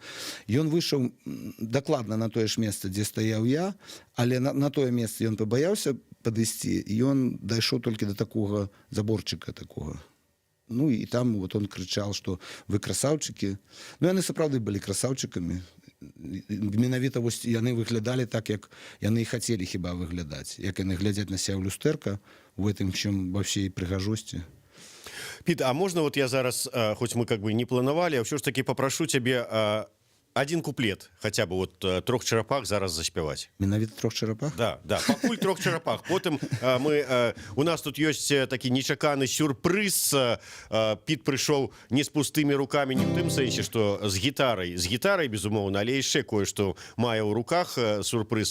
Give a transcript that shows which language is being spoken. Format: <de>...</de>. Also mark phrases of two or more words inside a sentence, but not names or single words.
<be>Ён выйшаў дакладна на тое ж месца, дзе стаяў я, але на тое месца ён пабаяўся падысці, і ён дайшоў толькі да такога заборчыка такога. Ну, і там вот он крычаў, што вы красаўчыкі. Ну, яны сапраўды былі красаўчыкамі. Менавіта вось яны выглядалі так, як яны і хацелі хіба выглядаць. Як яны глядзяць на себя ў люстэрка, у гэтым чым ва ўсей прыгажосці.</be> <ru>Пит, а можно вот я зараз, хоть мы как бы не планавали, а все ж таки попрошу тебе один куплет, хотя бы вот «Трох чарапах» зараз заспяваць.</ru> <be>Менавіта «Трох чарапах»? Да, пакуль «Трох чарапах». Потым у нас тут ёсць такі нечаканы сюрпрыз. Пит прыйшоў не з пустымі рукамі, не ў тым сэнсе, што з гітарай, безумоўна, але яшчэ кое-што мае ў руках сюрпрыз.</be>